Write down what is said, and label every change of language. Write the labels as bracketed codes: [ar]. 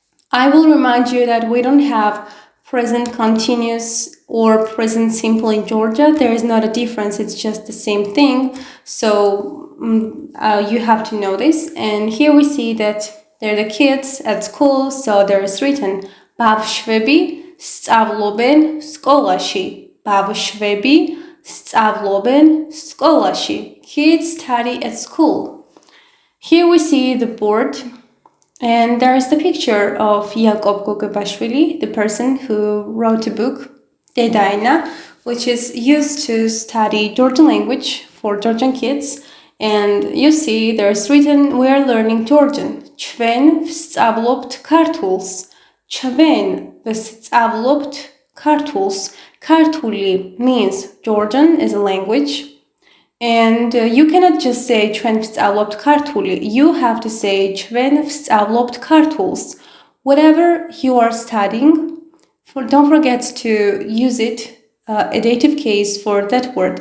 [en] I will remind you that we don't have present continuous or present simple in Georgia. There is not a difference. It's just the same thing. So you have to know this. And here we see that they're the kids at school. So there is written [ka] ბავშვები სწავლობენ სკოლაში. ბავშვები სწავლობენ სკოლაში. [en] Kids study at school. Here we see the board. And there is the picture of Jakob Gogobashvili, the person who wrote a book, Dedaina, which is used to study Georgian language for Georgian kids. And you see there's written, we are learning Georgian. [ka] ჩვენ ვსწავლობთ ქართულს. ჩვენ ვსწავლობთ ქართულს. [en] Ქართული means Georgian is a language. And you cannot just say [ka] ჩვენ ვსწავლობთ ქართული. [en] You have to say [ka] ჩვენ ვსწავლობთ ქართულს. [en] Whatever you are studying, don't forget to use it, a dative case for that word.